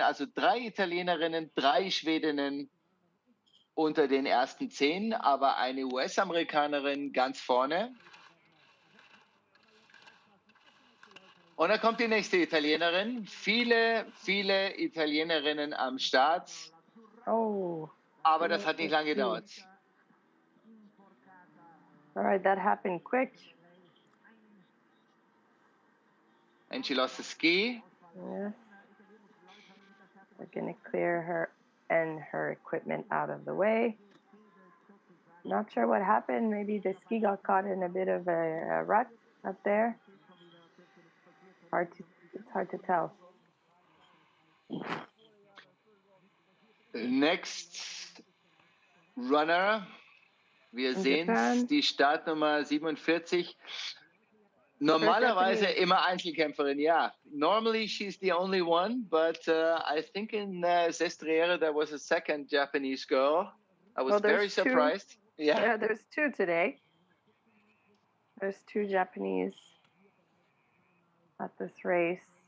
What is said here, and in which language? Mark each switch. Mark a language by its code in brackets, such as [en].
[de] Also 3 Italienerinnen, 3 Schwedinnen unter den ersten 10, aber eine US-Amerikanerin ganz vorne. Und dann kommt die nächste Italienerin. Viele, viele Italienerinnen am Start. Oh. Aber das hat nicht lange gedauert. [en] All right, that happened quick. And she lost the ski. Yes. We're going to clear her and her equipment out of the way. Not sure what happened. Maybe the ski got caught in a bit of a rut up there. It's hard to tell. Next runner. [de] Wir sehen die Startnummer 47. Normalerweise immer Einzelkämpferin, ja. [en] Normally she's the only one, but I think in Sestriere there was a second Japanese girl. I was very surprised. Yeah, there's 2 today. There's 2 Japanese at this race.